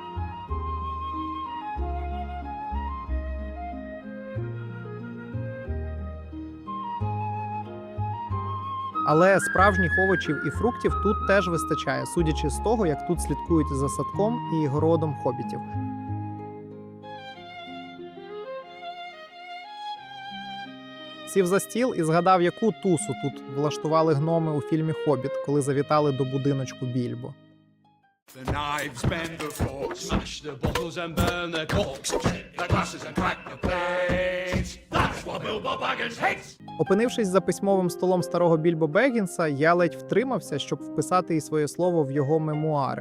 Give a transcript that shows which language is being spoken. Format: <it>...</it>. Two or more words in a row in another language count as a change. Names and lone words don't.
<uk>Але справжніх овочів і фруктів тут теж вистачає, судячи з того, як тут слідкують за садком і городом хобітів. Сів за стіл і згадав, яку тусу тут влаштували гноми у фільмі «Хобіт», коли завітали до будиночку Більбо.</uk> <en>The knives bend the forks, smash the bottles and burn the corks, shake the glasses and crack the plates. That's what what Bilbo Baggins hates.</en> <uk>Опинившись за письмовим столом старого Більбо Беггінса, я ледь втримався, щоб вписати і своє слово в його мемуари.</uk>